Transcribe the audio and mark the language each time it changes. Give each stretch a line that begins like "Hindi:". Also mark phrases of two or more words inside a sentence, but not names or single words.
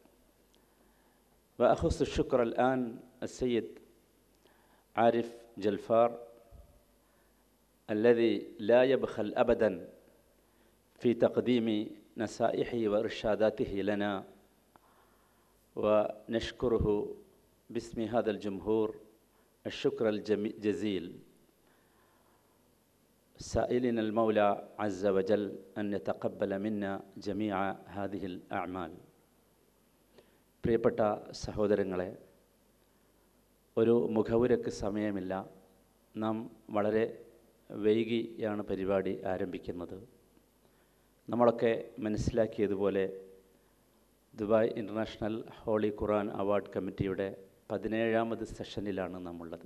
Arabic: وأخص الشكر الآن السيد عارف جلفار الذي لا يبخل أبداً في تقديم نصائحه وإرشاداته لنا، ونشكره باسم هذا الجمهور الشكر الجزيل، سائلين المولى عز وجل أن يتقبل منا جميع هذه الأعمال.
Malayalam: പ്രിയപ്പെട്ട സഹോദരങ്ങളെ, ഒരു മുഖവുരക്ക് സമയമില്ല. നാം വളരെ വൈകിയാണ് പരിപാടി ആരംഭിക്കുന്നത്. നമ്മളൊക്കെ മനസ്സിലാക്കിയതുപോലെ ദുബായ് ഇൻ്റർനാഷണൽ ഹോളി ഖുർആൻ അവാർഡ് കമ്മിറ്റിയുടെ 17ാമത് സെഷനിലാണ് നാമുള്ളത്.